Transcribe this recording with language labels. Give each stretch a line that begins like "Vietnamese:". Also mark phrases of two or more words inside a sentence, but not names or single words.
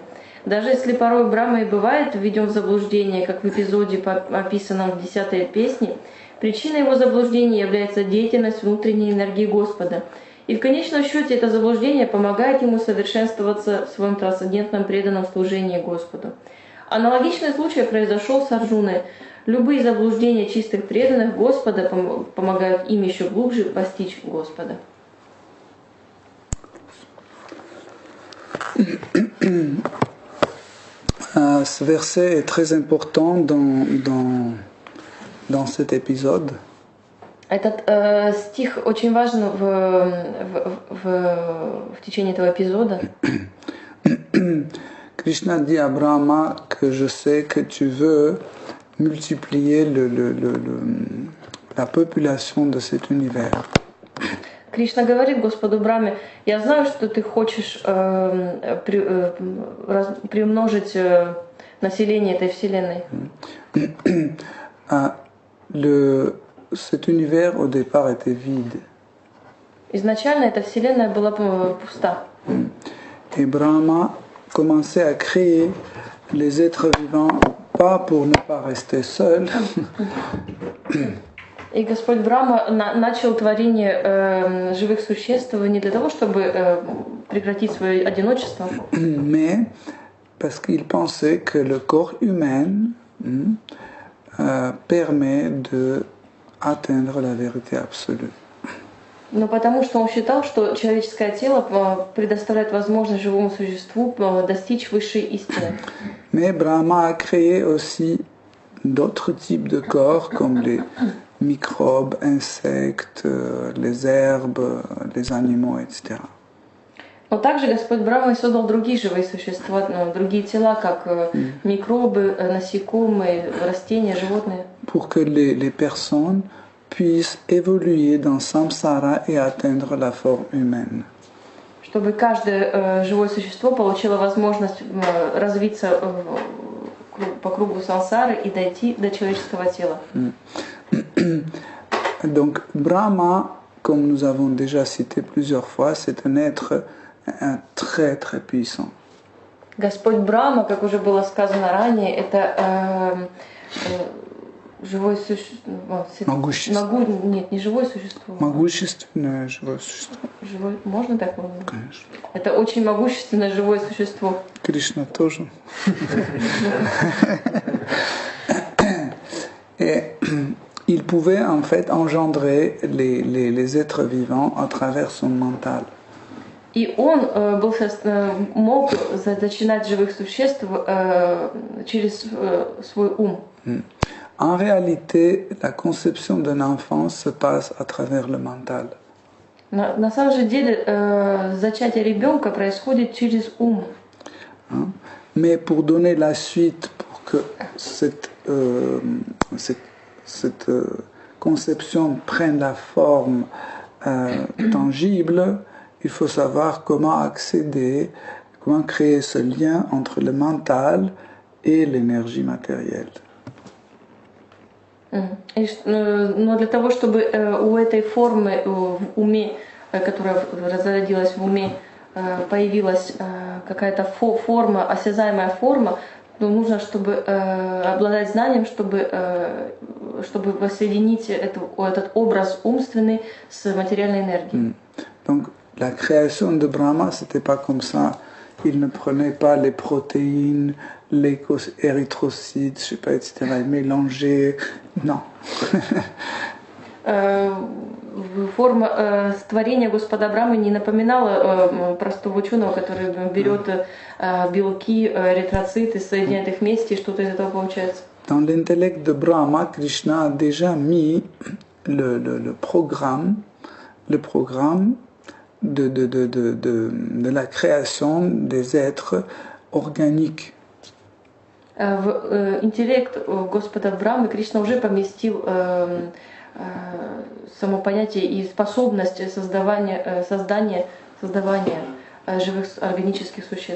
Russian: Даже если порой Брахма и бывает введен в заблуждение, как в эпизоде, описанном в 10-й песне, причиной его заблуждения является деятельность внутренней энергии Господа. И в конечном счете это заблуждение помогает ему совершенствоваться в своем трансцендентном преданном служении Господу. Аналогичный случай произошел с Арджуной. Любые заблуждения чистых преданных Господа помогают им еще глубже постичь Господа.
French: Ce verset est très important dans cet épisode.
Russian: Этот стих очень важен в течение этого эпизода.
French: Krishna dit à Brahma que je sais que tu veux multiplier la population de cet univers.
Russian: Кришна говорит Господу Брахме: я знаю, что ты хочешь приумножить население этой вселенной.
French: Cet univers au départ était vide.
Russian: Изначально эта вселенная была пуста.
French: Et Brahma commençait à créer les êtres vivants, pas pour ne pas rester seul.
Russian: И Господь Брахма начал творение живых существ не для того, чтобы прекратить свое одиночество,
French: mais parce qu'il pensait que le corps humain permet d'atteindre la vérité absolue.
Russian: но потому что он считал, что человеческое тело предоставляет возможность живому существу достичь высшей истины.
French: Mais Brahma a créé aussi d'autres types de corps, comme les microbes, insectes, les herbes, les animaux, etc.
Russian: Но также Господь Брахма создал другие живые существа, другие тела, как микробы, насекомые, растения, животные.
French: Pour que les personnes puissent évoluer dans samsara et atteindre la forme humaine.
Russian: Чтобы каждое живое существо получило возможность развиться по кругу сансары и дойти до человеческого тела.
French: Donc Brahma, comme nous avons déjà cité plusieurs fois, c'est un être très très puissant.
Russian: Господь Брахма, как уже было сказано ранее, это живое существо. Могущество. Нет, не живое существо. Могущественное живое существо. Живое, можно так назвать? Конечно. Это очень могущественное живое существо. Krishna тоже.
French: Et il pouvait en fait engendrer les êtres vivants à travers son mental.
Russian: И он мог зачинать живых существ через свой ум.
French: En réalité, la conception d'un enfant se passe à travers le mental.
Russian: На самом же деле зачатие ребенка происходит через ум.
French: Mais pour donner la suite, pour que cette conception prenne la forme tangible, il faut savoir comment accéder, comment créer ce lien entre le mental et l'énergie matérielle.
Russian: Но для того, чтобы у этой формы в уме, которая разродилась в уме, появилась какая-то форма, осязаемая форма, то нужно, чтобы обладать знанием, чтобы воссоединить этот образ умственный с материальной энергией.
French: Donc, la création de Brahma, c'était pas comme ça. Il ne prenait pas les protéines, les érythrocytes, je sais pas, etc. Il mélangeait. Non.
Russian: Форма творения Господа Брамы не напоминала простого ученого, который берет белки, эритроциты, соединяет их вместе, и что-то из этого получается.
French: Dans l'intellect de Brahma, Krishna a déjà mis le programme de la création des êtres organiques.
Russian: В интеллект Господа Брамы Кришна уже поместил само понятие и способность создания живых органических существ.